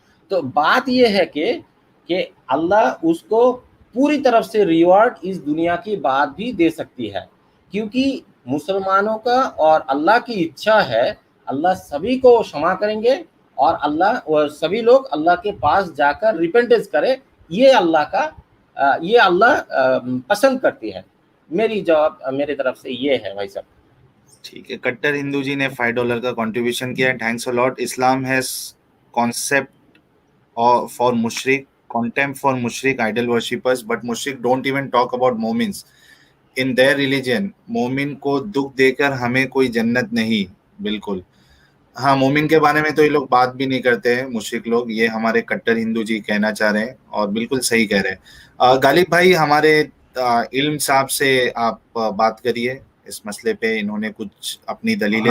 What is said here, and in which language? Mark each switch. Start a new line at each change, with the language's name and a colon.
Hindi: तो बात यह है कि अल्लाह उसको पूरी तरफ से रिवॉर्ड इस दुनिया की बात भी दे सकती है, क्योंकि मुसलमानों का और अल्लाह की इच्छा है अल्लाह सभी को क्षमा करेंगे और अल्लाह और सभी लोग अल्लाह के पास जाकर रिपेंटेंस करे। ये अल्लाह पसंद करती है। मेरी जवाब मेरे तरफ से ये है भाई साहब। ठीक है, कट्टर हिंदू जी ने $5 का कंट्रीब्यूशन किया, thanks a lot.
English: Islam has concept for mushrik, contempt for mushrik idol worshippers, but mushrik don't even talk about momins in their religion.
Hindi: मोमिन को दुख देकर हमें कोई जन्नत नहीं। बिल्कुल, हाँ, मोमिन के बारे में तो ये लोग बात भी नहीं करते हैं मुशरिक लोग, ये हमारे कट्टर हिंदू जी कहना चाह रहे हैं और बिल्कुल सही कह रहे हैं। गालिब भाई, हमारे इल्म साहब से आप बात करिए इस मसले पे, इन्होंने कुछ अपनी दलीलें